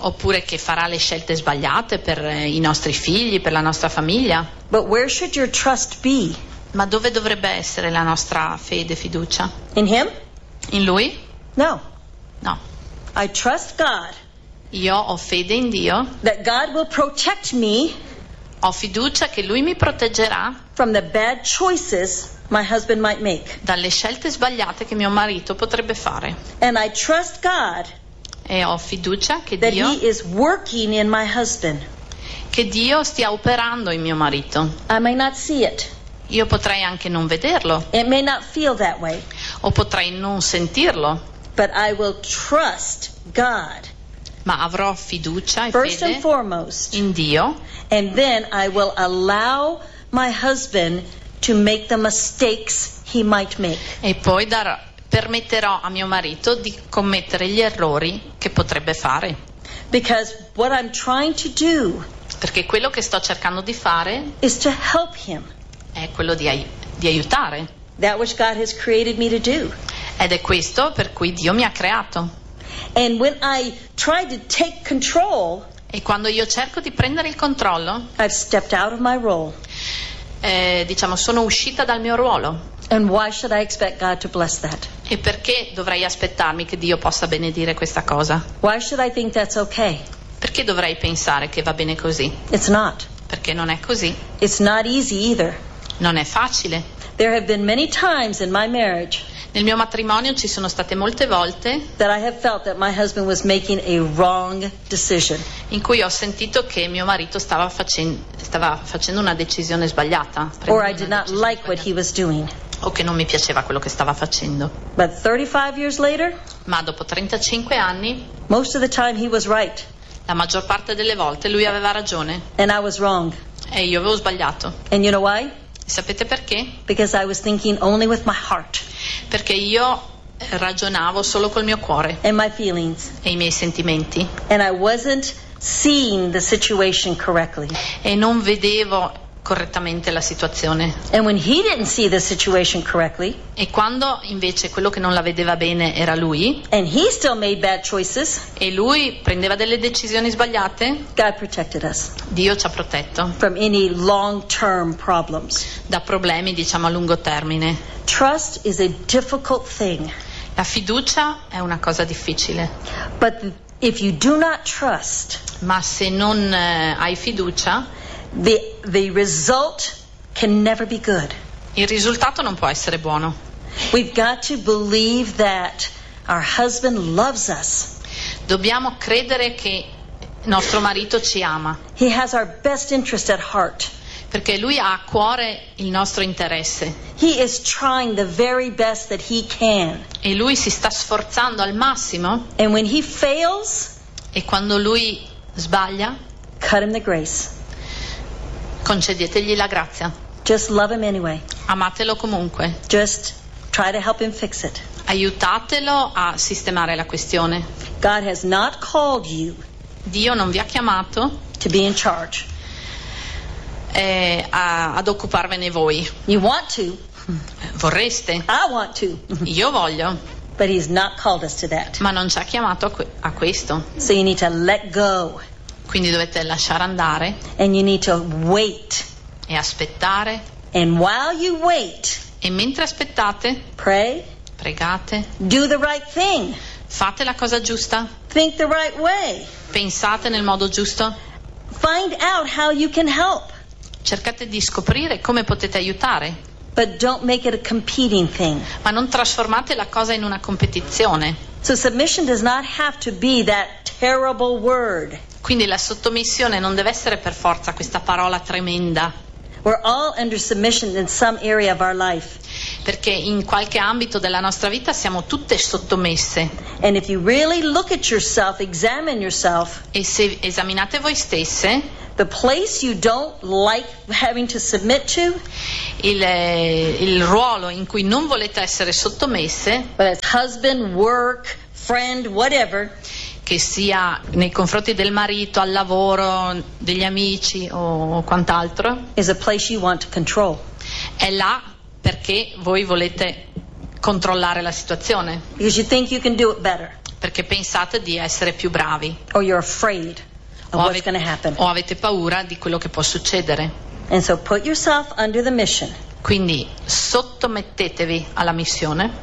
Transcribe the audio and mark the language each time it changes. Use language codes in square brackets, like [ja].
[it] Oppure che farà le scelte sbagliate per i nostri figli, per la nostra famiglia. [en] But where should your trust be? [it] Ma dove dovrebbe essere la nostra fede, fiducia? [en] In him? [it] In lui? [en] No. [it] No. [en] I trust God. [it] Io ho fede in Dio. [en] That God will protect me. [it] Ho fiducia che lui mi proteggerà [en] from the bad choices my husband might make. [it] Dalle scelte sbagliate che mio marito potrebbe fare. [en] And I trust God. [it] E ho fiducia che [en] that [it] Dio [en] he is working in my husband. [it] Che Dio stia operando in mio marito. [en] I may not see it. [it] Io potrei anche non vederlo. [en] It may not feel that way. [it] O potrei non sentirlo. [en] But I will trust God. [it] Ma avrò fiducia e [en] first [it] fede [en] and foremost, [it] in Dio. [en] And then I will allow my husband to make the mistakes he might make. [it] E poi permetterò a mio marito di commettere gli errori che potrebbe fare. [en] Because what I'm trying to do, [it] perché quello che sto cercando di fare, [en] is to help him. [it] È quello di aiutare. [en] That which God has created me to do. [it] Ed è questo per cui Dio mi ha creato. [en] And when I try to take control, [it] e quando io cerco di prendere il controllo, [en] I've stepped out of my role. [it] Diciamo, sono uscita dal mio ruolo. [en] And why should I expect God to bless that? [it] E perché dovrei aspettarmi che Dio possa benedire questa cosa? [en] Why should I think that's okay? [it] Perché dovrei pensare che va bene così? [en] It's not. [it] Perché non è così. [en] It's not easy either. [it] Non è facile. [en] There have been many times in my marriage. [it] Nel mio matrimonio ci sono state molte volte [en] that I have felt that my husband was making a wrong decision. [it] In cui ho sentito che mio marito stava facendo una decisione sbagliata. [en] Or I did not like what he was doing. [it] O che non mi piaceva quello che stava facendo. [en] But 35 years later, [it] ma dopo 35 anni, [en] most of the time he was right. [it] La maggior parte delle volte lui aveva ragione. [en] And I was wrong. [it] E io avevo sbagliato. [en] And you know why? [it] Sapete perché? [en] Because I was thinking only with my heart. [it] Perché io ragionavo solo col mio cuore. [en] And my feelings. [it] E i miei sentimenti. [en] And I wasn't seeing the situation correctly. [it] E non vedevo correttamente la situazione. [en] And when he didn't see the situation correctly, [it] e quando invece quello che non la vedeva bene era lui, [en] and he still made bad choices, [it] e lui prendeva delle decisioni sbagliate, [en] God protected us. [it] Dio ci ha protetto [en] from any long-term problems. [it] Da problemi, diciamo, a lungo termine. [en] Trust is a difficult thing. [it] La fiducia è una cosa difficile. [en] But if you do not trust, [it] ma se non hai fiducia, [en] The result can never be good. [it] Il risultato non può essere buono. [en] We've got to believe that our husband loves us. [it] Dobbiamo credere che nostro marito ci ama. [en] He has our best interest at heart. [it] Perché lui ha a cuore il nostro interesse. [en] He is trying the very best that he can. [it] E lui si sta sforzando al massimo. [en] And when he fails, [it] e quando lui sbaglia, [en] cut him the grace. [it] Concedetegli la grazia. [en] Just love him anyway. [it] Amatelo comunque. [en] Just try to help him fix it. [it] Aiutatelo a sistemare la questione. [en] God has not called you. [it] Dio non vi ha chiamato [en] to be in charge. [it] Ad occuparvene voi. [en] You want to. [it] Vorreste. [en] I want to. [it] Io voglio. [en] But he's not called us to that. [it] Ma non ci ha chiamato a questo. [en] So you need to let go. [it] Quindi dovete lasciare andare. [en] And you need to wait. [it] E aspettare. [en] And while you wait, [it] e mentre aspettate, [en] pray, [it] pregate. [en] Do the right thing. [it] Fate la cosa giusta. [en] Think the right way. [it] Pensate nel modo giusto. [en] Find out how you can help. [it] Cercate di scoprire come potete aiutare. [en] But don't make it a competing thing. [it] Ma non trasformate la cosa in una competizione. [en] So submission does not have to be that terrible word. [it] Quindi la sottomissione non deve essere per forza questa parola tremenda. [en] We're all under submission in some area of our life. [it] Perché in qualche ambito della nostra vita siamo tutte sottomesse. [en] And if you really look at yourself, examine yourself, [it] e se esaminate voi stesse, [en] The place you don't like having to submit to. [it] Il ruolo in cui non volete essere sottomesse. [en] Whether it's husband, work, friend, whatever. [it] Che sia nei confronti del marito, al lavoro, degli amici o quant'altro. [en] Is a place you want to control. [it] È là perché voi volete controllare la situazione. [en] Because you think you can do it better. [it] Perché pensate di essere più bravi. [en] Or you're afraid of what's going to happen. [it] O avete paura di quello che può succedere. [en] And so put yourself under the mission. [it] Quindi sottomettetevi alla missione.